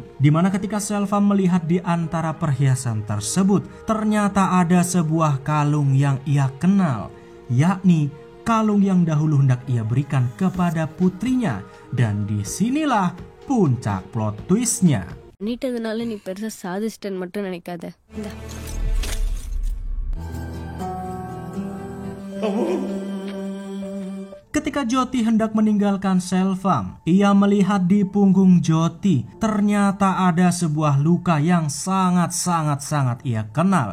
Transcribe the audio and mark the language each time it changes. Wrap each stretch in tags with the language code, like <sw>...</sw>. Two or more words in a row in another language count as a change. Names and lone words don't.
<id>Dimana ketika Selvam melihat di antara perhiasan tersebut, ternyata ada sebuah kalung yang ia kenal, yakni kalung yang dahulu hendak ia berikan kepada putrinya. Dan disinilah puncak</id> <en>plot twistnya.</en> <ta>பண்ணிட்டதுனால நீ பெருசா சாதிச்சிட்டேன்னு மட்டும் நினைக்காத. இந்தா.</ta> <id>Ketika Jyoti hendak meninggalkan Selvam, ia melihat di punggung Jyoti ternyata ada sebuah luka yang sangat ia kenal.</id>